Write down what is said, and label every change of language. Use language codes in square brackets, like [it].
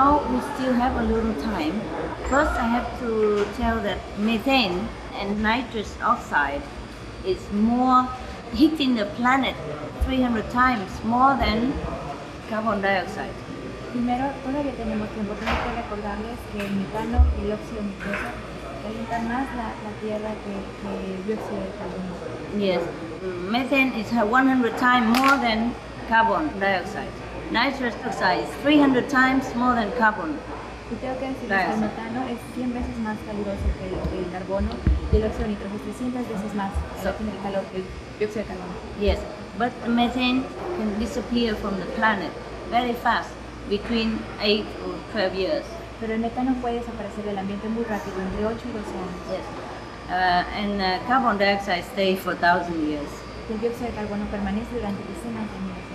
[en] we still have a little time. First, I have to tell that methane and nitrous oxide is more hitting the planet 300 times more than carbon dioxide. [es] Primero, todavía tenemos tiempo. Tengo que recordarles que el metano y el óxido nitroso calientan más la Tierra que el dióxido de carbono. [en] Yes, methane is 100 times more than carbon dioxide. Nitrous oxide is 300 times more than carbon. [es] Y tengo que decirles que el metano es 100 veces más caluroso que el carbono y el óxido nitroso es 300 veces más tiene el calor que el dióxido de carbono. [en] Yes, but methane can disappear from the planet very fast, between 8 or 12 years. [es] Pero el metano puede desaparecer del ambiente muy rápido, entre 8 y 12 años. [en] Yes, and carbon dioxide stays for 1,000 years. [es] Y el dióxido de carbono permanece durante decenas de años.